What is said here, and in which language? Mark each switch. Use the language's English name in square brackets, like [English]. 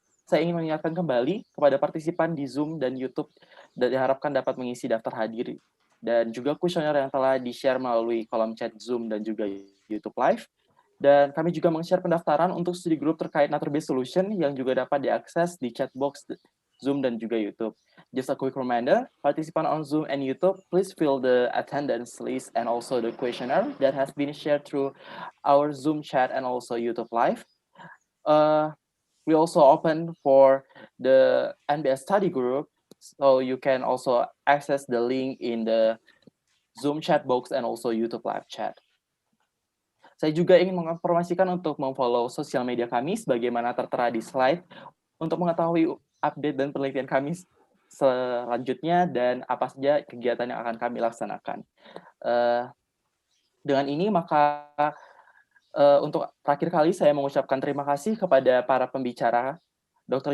[Indonesian] Saya ingin mengingatkan kembali kepada partisipan di Zoom dan YouTube dan diharapkan dapat mengisi daftar hadir dan juga kuesioner yang telah di-share melalui kolom chat Zoom dan juga YouTube Live. Dan kami juga meng-share pendaftaran untuk studi grup terkait nature-based solution yang juga dapat diakses di chat box Zoom dan juga YouTube. [English] Just a quick reminder, participant on Zoom and YouTube, please fill the attendance list and also the questionnaire that has been shared through our Zoom chat and also YouTube Live. We also open for the NBS study group, so you can also access the link in the Zoom chat box and also YouTube live chat. [Indonesian] Saya juga ingin menginformasikan untuk memfollow sosial media kami sebagaimana tertera di slide untuk mengetahui update dan penelitian kami selanjutnya dan apa saja kegiatan yang akan kami laksanakan. Dengan ini maka untuk terakhir kali saya mengucapkan terima kasih kepada para pembicara, Dr.